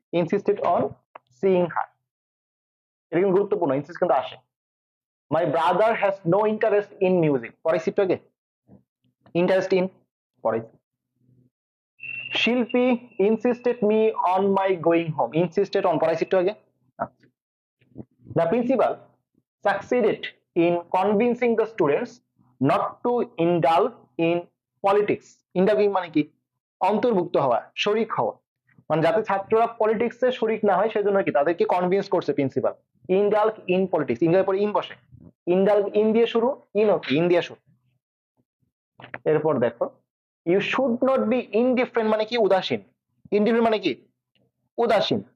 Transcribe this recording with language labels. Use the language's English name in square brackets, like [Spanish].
[English] insisted on seeing her, [Bangla] এটা কিন্তু গুরুত্বপূর্ণ, ইনসিস্ট কিন্তু আসে। [English] my brother has no interest in music, [Bangla] পড়াইছি একটু আগে, [English] Interest in পড়াইছি। Shilpi insisted me on my going home, insisted on [Bangla] পড়াইছি একটু আগে। [English] The principal succeeded in convincing the students not to indulge in politics. [Bangla] Indulge মানে কি? অন্তর্ভুক্ত হওয়া, শরিক হওয়া, মানে যাতে ছাত্ররা পলিটিক্সে শরিক না হয় সেজন্য কি তাদেরকে কনভিন্স করছে প্রিন্সিপাল। ইনডালজ ইন পলিটিক্স, ইংরেজির পরে ইন বসে, ইনডালজ ইন দিয়ে শুরু, ইন ও কি ইন দিয়ে শুরু। এরপর দেখো, [English] you should not be indifferent [Bangla] মানে কি? উদাসীন। ইনডিফারেন্ট মানে কি? উদাসীন।